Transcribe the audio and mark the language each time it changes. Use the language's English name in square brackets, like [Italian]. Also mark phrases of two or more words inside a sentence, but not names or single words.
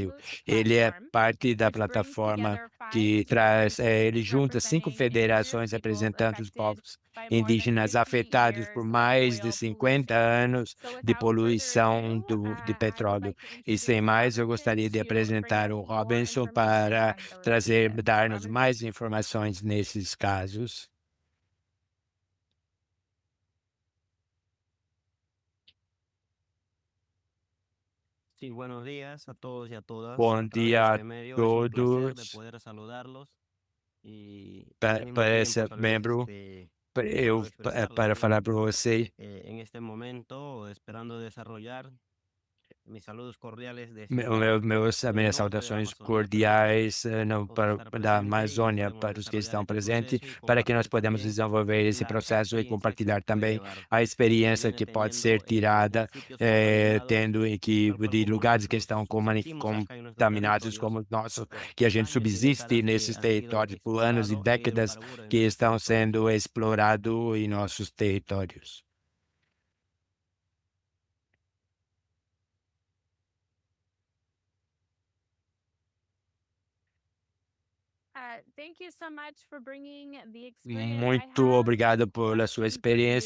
[Portuguese] Ele é parte da plataforma que traz, ele junta 5 federações representando os povos indígenas afetados por mais de 50 anos de poluição de petróleo. E sem mais, eu gostaria de apresentar o Robinson para dar-nos mais informações nesses casos. [Spanish] Sí, buenos días a todos y a todas. [Portuguese] Bom [Spanish] A través de [Portuguese] dia a [Spanish] este medio es un placer de [Portuguese] todos. [Spanish] poder saludarlos y al mismo [Portuguese] Parece [Spanish] tiempo tal vez [Portuguese] membro, eu para [Spanish] expresarles [Portuguese] falar para você. [Spanish] en este momento, esperando desarrollar mis saludos cordiales desde [Portuguese] Minhas [Spanish] el norte de la [Portuguese] saudações [Spanish] Amazonía. [Portuguese] cordiais [Spanish] Para estar [Portuguese] da [Spanish] presente y [Portuguese] Amazônia, [Spanish] podemos [Portuguese] para os que [Spanish] desarrollar [Portuguese] estão [Spanish] este [Portuguese] presentes, [Spanish] proceso y [Portuguese] para que nós [Spanish] compartir [Portuguese] podemos [Spanish] también [Portuguese] desenvolver esse [Spanish] la [Portuguese] processo e [Spanish] experiencia que [Portuguese] compartilhar [Spanish] se puede [Portuguese] também [Spanish] llevar [Portuguese] a [Spanish] que se [Portuguese] experiência [Spanish] viene [Portuguese] que pode ser [Spanish] teniendo en [Portuguese] tirada, [Spanish] municipios contaminados, [Portuguese] tendo [Spanish] tal cual [Portuguese] de [Spanish] como [Portuguese] lugares que estão [Spanish] nosotros existimos acá en nuestros [Portuguese] contaminados [Spanish] territorios [Portuguese] como o nosso, [Spanish] por [Portuguese] que a gente [Spanish] años y [Portuguese] subsiste [Spanish] décadas que [Portuguese] nesses [Spanish] han sido [Portuguese] territórios por anos e [Spanish] explotados e [Portuguese] décadas [Spanish] hidrocarburos en [Portuguese] que [Spanish] nuestros [Portuguese] estão [Spanish] territorios. [Portuguese] sendo explorados em nossos territórios. Muito obrigado pela sua experiência.